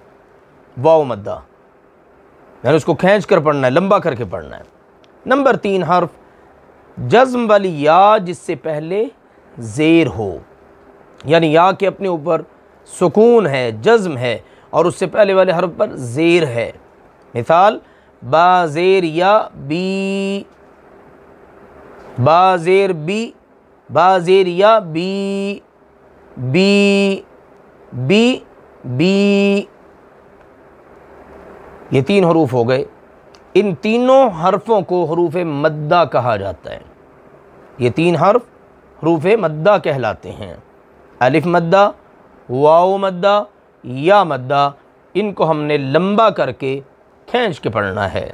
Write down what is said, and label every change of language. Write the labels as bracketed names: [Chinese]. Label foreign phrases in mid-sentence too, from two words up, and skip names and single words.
[Urdu] واو مدہ، یعنی اس کو کھینچ کر پڑھنا ہے، لمبا کر کے پڑھنا ہے۔ نمبر 3 حرف جزم والی یا جس سے پہلے زیر ہو، یعنی یا کے اپنے اوپر سکون ہے، جزم ہے اور اس سے پہلے والے حرف پر زیر ہے۔ مثال با زیر یا بی، با زیر بی، با زیر یا بی، بی بی بی۔ یہ 3 حروف ہو گئے، ان تینوں حرفوں کو حروف مدہ کہا جاتا ہے۔ یہ 3 حرف حروف مدہ کہلاتے ہیں، الف مدہ، واو مدہ، یا مدہ، ان کو ہم نے لمبا کر کے کھینچ کے پڑھنا ہے۔